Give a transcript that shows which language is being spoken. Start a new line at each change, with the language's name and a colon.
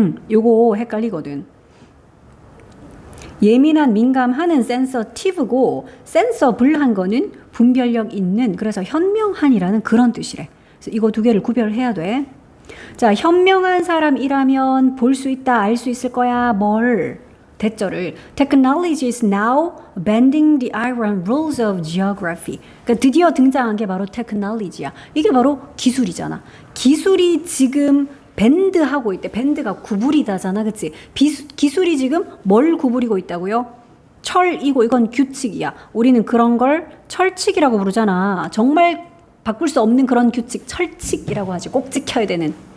Korean: 요거 헷갈리거든. 예민한 민감한은 sensitive고 sensible한 거는 분별력 있는 그래서 현명한이라는 그런 뜻이래. 그래서 이거 두 개를 구별해야 돼. 자, 현명한 사람이라면 볼 수 있다, 알 수 있을 거야. 뭘? 대절을
English: Technology is now bending the iron rules of geography.
Korean: 그러니까 드디어 등장한 게 바로 technology야. 이게 바로 기술이잖아. 기술이 지금 밴드하고 있대. 밴드가 구부리다잖아, 그치? 기술이 지금 뭘 구부리고 있다고요? 철이고 이건 규칙이야. 우리는 그런 걸 철칙이라고 부르잖아. 정말 바꿀 수 없는 그런 규칙, 철칙이라고 하지. 꼭 지켜야 되는.